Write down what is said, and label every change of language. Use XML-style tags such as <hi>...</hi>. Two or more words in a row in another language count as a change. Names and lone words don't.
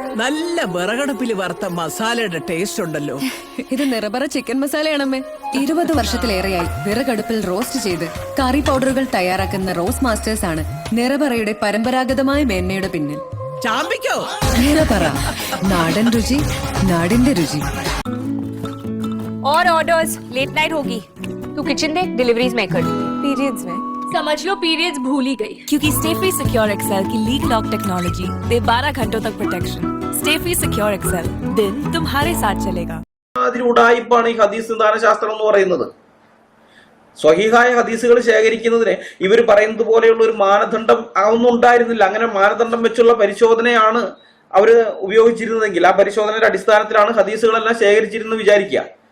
<ml>നല്ല വിറകടുപ്പിൽ വറുത്ത മസാലയുടെ ടേസ്റ്റ് ഉണ്ടല്ലോ. ഇത് നിറബറ ചിക്കൻ മസാലയാണമ്മേ. 20 വർഷത്തിലേറെയായി വിറകടുപ്പിൽ റോസ്റ്റ് ചെയ്ത്</ml> <en>curry powders</en> <ml>തയ്യാറാക്കുന്ന</ml> <en>roast masters</en> <ml>ആണ് നിറബറയുടെ പരമ്പരാഗതമായ മേന്മയുടെ പിന്നിൽ. ചാമ്പിക്കോ നിറബറ, നാടൻ രുചി, നാടിന്റെ രുചി.</ml> <hi>और</hi> <en>orders late night</en> <hi>होगी. तू किचन देख, डिलीवरीज मैं कर दूंगी. पीरियड्स में समझ लो पीरियड्स भूल ही गई. क्योंकि स्टे फ्री सिक्योर एक्सेल की</hi> <en>leak lock technology</en> <hi>दे 12 घंटों तक प्रोटेक्शन. स्टे फ्री सिक्योर एक्सेल, दिन तुम्हारे साथ चलेगा.</hi> <ml>അതിലൂടായിപ്പാണ് ഈ ഹദീസ് നിദാന ശാസ്ത്രം എന്ന് പറയുന്നത്. സ്വഹീഹായ ഹദീസുകൾ ശേഖരിക്കുന്നതിന് ഇവർ പറയുന്നത് പോലെയുള്ള ഒരു മാനദണ്ഡം ഒന്നും ഉണ്ടായിരുന്നില്ല. അങ്ങനെ മാനദണ്ഡം വെച്ചുള്ള പരിശോധനയാണ് അവർ ഉപയോഗിച്ചിരുന്നതെങ്കിൽ ആ പരിശോധനയുടെ അടിസ്ഥാനത്തിലാണ് ഹദീസുകളെല്ലാം ശേഖരിച്ചിരുന്നത് വിചാരിക്കുക.</ml>